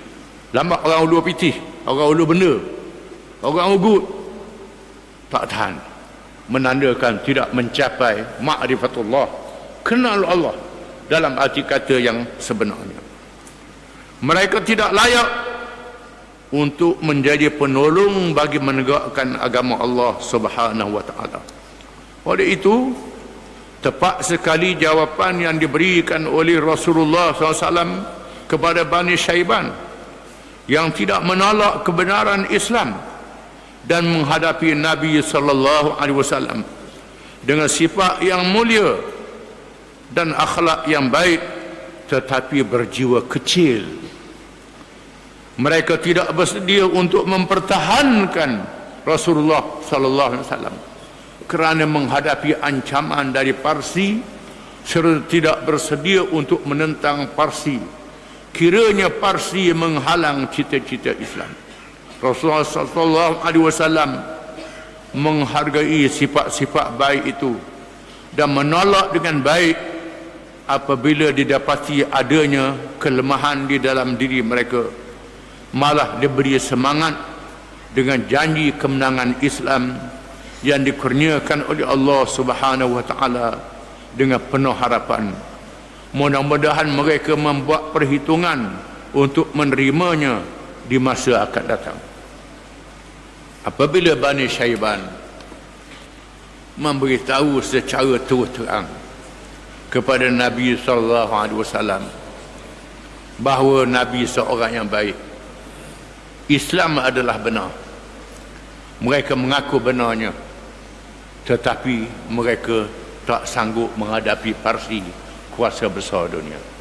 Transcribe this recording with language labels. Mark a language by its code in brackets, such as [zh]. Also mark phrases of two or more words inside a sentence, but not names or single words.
[ms] Lambat orang ulu pitih, orang ulu benda, orang ugut, tak tahan, menandakan tidak mencapai ma'rifatullah, kenal Allah dalam arti kata yang sebenarnya. Mereka tidak layak untuk menjadi penolong bagi menegakkan agama Allah [ar] سبحانه وتعالى. [ms] Oleh itu, tepat sekali jawapan yang diberikan oleh Rasulullah SAW kepada Bani Syaiban yang tidak menolak kebenaran Islam dan menghadapi Nabi [ar] صلى الله عليه وسلم [ms] dengan sifat yang mulia dan akhlak yang baik, tetapi berjiwa kecil. Mereka tidak bersedia untuk mempertahankan Rasulullah [ar] صلى الله عليه وسلم [ms] kerana menghadapi ancaman dari Parsi, serta tidak bersedia untuk menentang Parsi kiranya Parsi menghalang cita-cita Islam. Rasulullah [ar] صلى الله عليه وسلم [ms] menghargai sifat-sifat baik itu dan menolak dengan baik apabila didapati adanya kelemahan di dalam diri mereka. Malah diberi semangat dengan janji kemenangan Islam yang dikurniakan oleh Allah [ar] سبحانه وتعالى [ms] dengan penuh harapan. Mudah-mudahan mereka membuat perhitungan untuk menerimanya di masa akan datang. Apabila Bani Syaiban memberitahu secara terus terang kepada Nabi [ar] صلى الله عليه وسلم [ms] bahawa Nabi seorang yang baik, Islam adalah benar, mereka mengaku benarnya, tetapi mereka tak sanggup menghadapi Parsi, kuasa besar dunia.